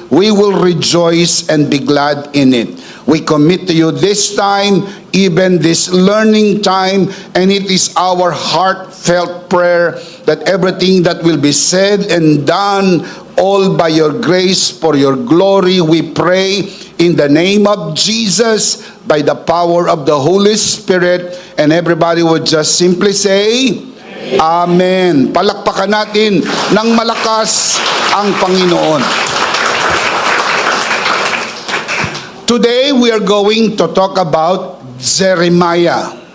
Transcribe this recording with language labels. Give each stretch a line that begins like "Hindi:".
English: We will rejoice and be glad in it. We commit to you this time, even this learning time, and it is our heartfelt prayer that everything that will be said and done, all by your grace, for your glory, we pray in the name of Jesus, by the power of the Holy Spirit, and everybody would just simply say, Amen.
Filipino: Palakpakan natin ng malakas ang Panginoon.
English: Today, we are going to talk about Jeremiah.